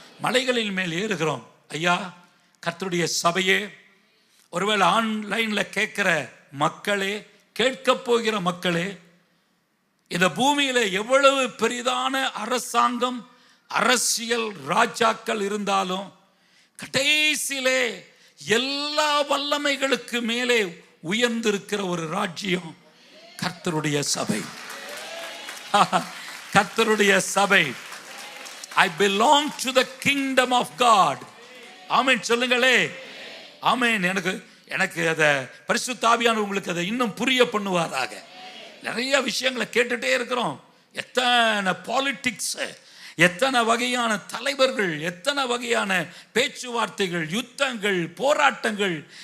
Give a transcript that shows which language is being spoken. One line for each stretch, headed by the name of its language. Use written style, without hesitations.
Tamil: மலைகளின் மேல் ஏறுகிறோம். ஐயா, கர்த்தருடைய சபையே, ஒருவேளை ஆன்லைனில் கேட்குற மக்களே, கேட்க போகிற மக்களே, இந்த பூமியில எவ்வளவு பெரிதான அரசாங்கம், அரசியல் ராஜாக்கள் இருந்தாலும் கடைசியிலே எல்லா வல்லமைகளுக்கு மேலே உயர்ந்திருக்கிற ஒரு ராஜ்யம் கர்த்தருடைய சபை. கர்த்தருடைய சபை.
English: I belong to the kingdom of God.
Tamil: ஆமென் சொல்லுங்களே. ஆமென். எனக்கு அதை பரிசுத்த ஆவியானவர் உங்களுக்கு அதை இன்னும் புரிய பண்ணுவாராக. நிறைய விஷயங்களை கேட்டுட்டே இருக்கிறோம். எத்தனை பாலிடிக்ஸ், எத்தனை வகையான தலைவர்கள், எத்தனை வகையான பேச்சுவார்த்தைகள், யுத்தங்கள், போராட்டங்கள்.